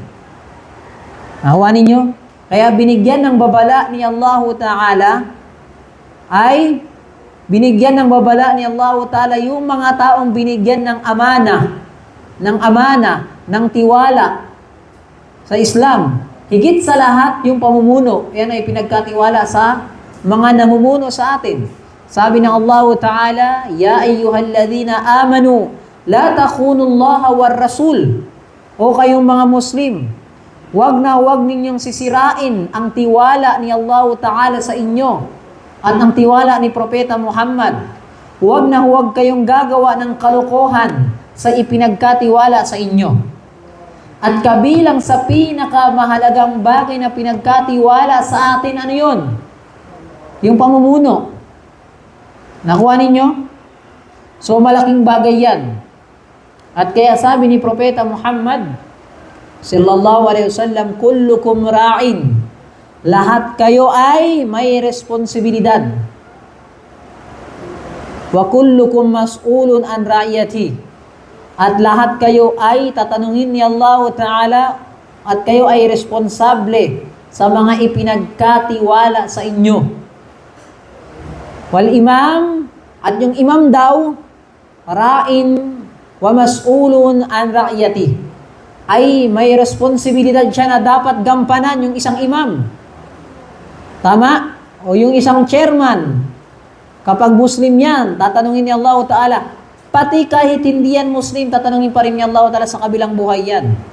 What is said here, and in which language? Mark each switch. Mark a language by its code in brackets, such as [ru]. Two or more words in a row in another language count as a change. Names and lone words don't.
[tl] Nakuha ninyo? Kaya binigyan ng babala ni Allah Ta'ala ni Allah Ta'ala yung mga taong binigyan ng amana, ng tiwala sa Islam. Higit sa lahat yung pamumuno. Yan ay pinagkatiwala sa mga namumuno sa atin. Sabi ng Allah Ta'ala, [ar] يا أيها الذين آمنوا, لا تخونوا الله والرسول. [tl] O kayong mga Muslim, wag ninyong sisirain ang tiwala ni Allah Ta'ala sa inyo at ang tiwala ni Propeta Muhammad. Huwag kayong gagawa ng kalokohan sa ipinagkatiwala sa inyo. At kabilang sa pinakamahalagang bagay na pinagkatiwala sa atin, ano yun? Yung pamumuno. Nakuha ninyo? So malaking bagay yan. At kaya sabi ni Propeta Muhammad [ar] صلى الله عليه وسلم, كلكم راع. [tl] Lahat kayo ay may responsibilidad. [ar] وكلكم مسؤول عن رعيته. [tl] At lahat kayo ay tatanungin ni Allah Ta'ala at kayo ay responsable sa mga ipinagkatiwala sa inyo. [ar] والإمام, [tl] at yung imam daw, [ar] راع ومسؤول عن رعيته, [tl] ay may responsibilidad siya na dapat gampanan yung isang imam. Tama? O yung isang chairman, kapag Muslim yan, tatanungin ni Allah Ta'ala. Pati kahit hindi yan Muslim, tatanungin pa rin ni Allah Ta'ala sa kabilang buhay yan.